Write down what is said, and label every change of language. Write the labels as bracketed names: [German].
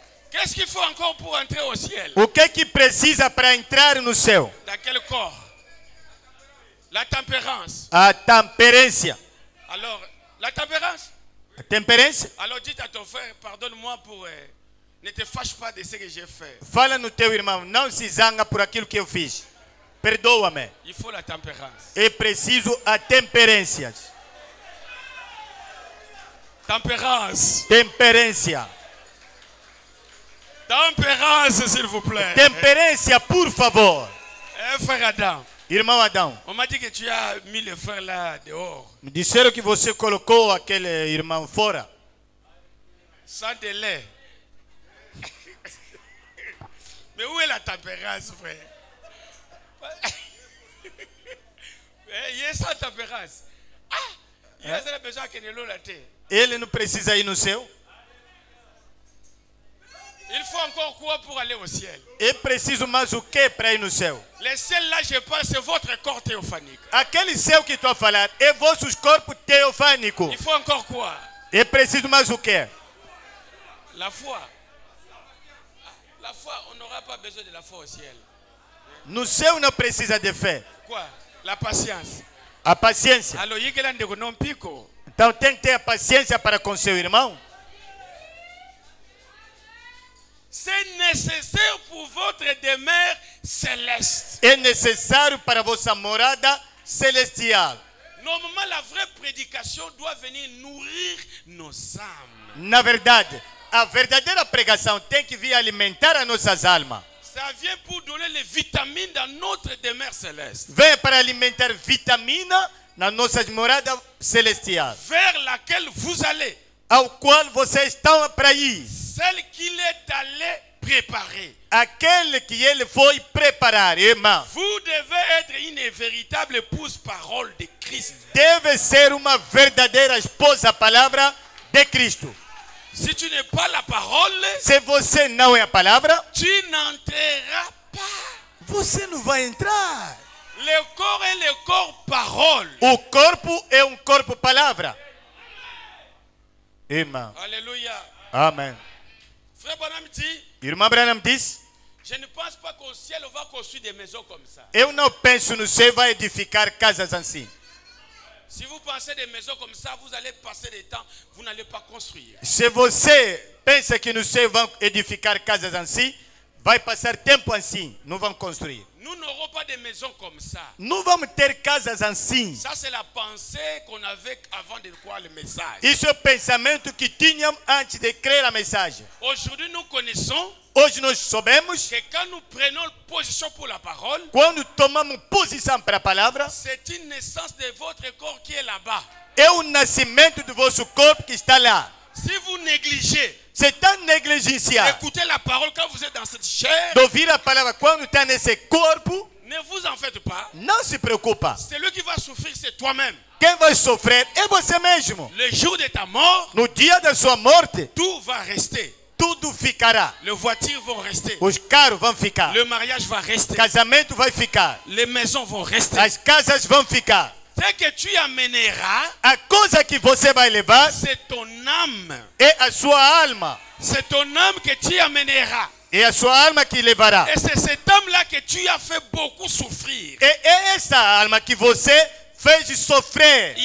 [French] Qu'est-ce qu'il faut encore pour entrer au ciel? [Portuguese] O que precisa para entrar no céu? [French] Dans quel corps? La tempérance. [Portuguese] A temperância. [French] Alors, la tempérance. [Portuguese] A temperância? [French] Alors dites à ton frère, pardonne-moi pour... ne te fâche pas de ce que j'ai fait. [Portuguese] Fala no teu irmão, não se zanga por aquilo que eu fiz. Perdoa-me. [French] Il faut la tempérance. [Portuguese] É preciso a temperância. [French] Tempérance. [Portuguese] Temperância. [French] Tempérance, s'il vous plaît. [Portuguese] Temperância, por favor. [French] Frère Adam, [Portuguese] Irmão Adão, [French] on m'a dit que tu as mis le frère là dehors. [Portuguese] me disseram que você colocou aquele irmão fora. [French] Sans délai. Mais où est la tempérance, frère? Il y a sans tempérance. Ah, il y a besoin que nous la terre. [Portuguese] Ele não precisa ir no céu. [French] Il faut encore quoi pour aller au ciel? [Portuguese] É preciso mais o que para ir no céu? [French] Le ciel là, je parle, c'est votre corps théophanique. [Portuguese] Aquele céu que estou a falar é vossos corpos teofânicos. [French] Il faut encore quoi? [Portuguese] É preciso mais o que? [French] La foi. La foi, on n'aura pas besoin de la foi au ciel. [Portuguese] No céu não precisa de fé. [French] Quoi? La patience. [Portuguese] A paciência. [French] Alors, il y a des non pico. [Portuguese] Então tem que ter a paciência para com seu irmão. [French] C'est nécessaire pour votre demeure céleste. [Portuguese] É necessário para vossa morada celestial. [French] Normalement, la vraie prédication doit venir nourrir nos âmes. [Portuguese] Na verdade, a verdadeira pregação tem que vir alimentar as nossas almas. [French] Ça vient pour donner les vitamines dans notre demeure céleste. [Portuguese] Vem para alimentar vitamina na nossa morada celestial, [French] Vers laquelle vous allez. [Portuguese] ao qual vocês estão para ir. [French] Celle qu'il est allé préparer. [Portuguese] Aquele que ele foi preparar, irmão. [French] Vous devez être une véritable épouse-parole de Christ. [Portuguese] Deve ser uma verdadeira esposa palavra de Cristo. [French] Si tu n'es pas la parole, [Portuguese] Se você não é a palavra, [French] tu n'entreras pas. [Portuguese] você não vai entrar. [French] Le corps est le corps parole. [Portuguese] O corpo é um corpo palavra. Irmão. Alléluia. Amém. [French] Frère Branham dit, [Portuguese] Irmã Branham diz: [French] je ne pense pas qu'au ciel on va construire des maisons comme ça. [Portuguese] eu não penso no céu vai edificar casas assim. [French] Si vous pensez des maisons comme ça, vous allez passer des temps, vous n'allez pas construire. [Portuguese] Se você pensa que no céu vão edificar casas assim, vai passar tempo assim, não vão construir. [French] Nous n'aurons pas de maisons comme ça. [Portuguese] Não vamos ter casas assim. [French] Ça, c'est la pensée qu'on avait avant de croire le message. [Portuguese] Isso é o pensamento que tínhamos antes de crer a mensagem. [French] Aujourd'hui, nous connaissons [Portuguese] Hoje nós sabemos [French] que quand nous prenons position pour la parole, [Portuguese] quando tomamos posição para a palavra, [French] c'est une naissance de votre corps qui est là-bas. [Portuguese] é o nascimento do vosso corpo que está lá. [French] Si vous négligez [Portuguese] Você está negligenciando [French] d'écouter la parole quand vous êtes dans cette chair, [Portuguese] de ouvir a palavra quando está nesse corpo, [French] ne vous en faites pas. [Portuguese] não se preocupa. [French] Celui qui va souffrir, c'est toi-même. [Portuguese] Quem vai sofrer é você mesmo. [French] Le jour de ta mort, [Portuguese] No dia da sua morte, [French] tout va rester. [Portuguese] tudo ficará. [French] Les voitures vont rester. [Portuguese] Os carros vão ficar. [French] Le mariage va rester. [Portuguese] Casamento vai ficar. [French] Les maisons vont rester. [Portuguese] As casas vão ficar. [French] Ce que tu amèneras, [Portuguese] A coisa que você vai levar [French] c'est ton âme. [Portuguese] é a sua alma. [French] C'est ton âme que tu amèneras. [Portuguese] É a sua alma que levará. [French] Et c'est cette âme-là que tu as fait beaucoup souffrir. [Portuguese] É essa alma que você fez sofrer.